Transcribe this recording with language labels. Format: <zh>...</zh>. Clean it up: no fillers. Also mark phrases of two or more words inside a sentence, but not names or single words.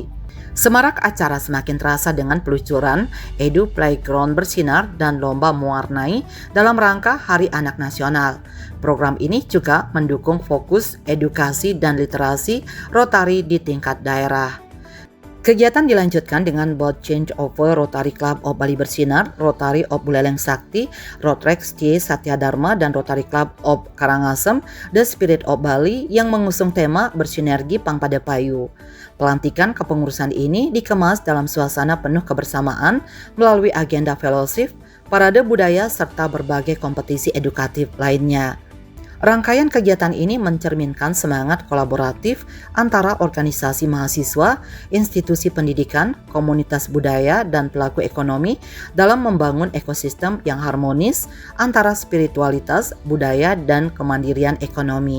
<id>Semarak acara semakin terasa dengan peluncuran Edu Playground Bersinar dan lomba mewarnai dalam rangka Hari Anak Nasional. Program ini juga mendukung fokus edukasi dan literasi Rotary di tingkat daerah. Kegiatan dilanjutkan dengan</id> <en>board change over</en> <id>Rotary Club of Bali Bersinar, Rotary of Buleleng Sakti, Rotrex C Satya Dharma, dan Rotary Club of Karangasem, The Spirit of Bali yang mengusung tema bersinergi Pang Pada Payu. Pelantikan kepengurusan ini dikemas dalam suasana penuh kebersamaan melalui agenda fellowship, parade budaya, serta berbagai kompetisi edukatif lainnya. Rangkaian kegiatan ini mencerminkan semangat kolaboratif antara organisasi mahasiswa, institusi pendidikan, komunitas budaya, dan pelaku ekonomi dalam membangun ekosistem yang harmonis antara spiritualitas, budaya, dan kemandirian ekonomi.</id>